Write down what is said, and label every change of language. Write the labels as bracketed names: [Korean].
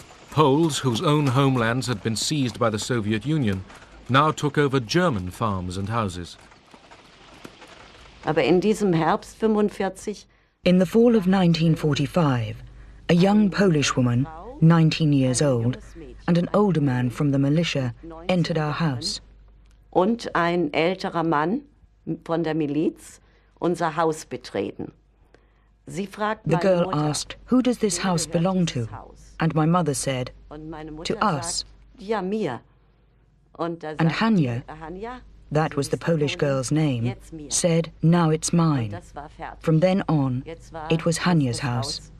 [English] Poles, whose own homelands had been seized by the Soviet Union, now took over German farms and houses. [German] Aber in diesem Herbst 45, [English] in the fall of 1945, a young Polish woman, 19 years old, and an older man from the militia entered our house. [German] Und ein älterer Mann von der Miliz unser Haus betreten. Sie fragten [English] The girl asked, "Who does this house belong to?" And my mother said, "To us." [German] Ja, mir. [English] And Hania, that was the Polish girl's name, said, "Now it's mine." From then on, it was Hania's house.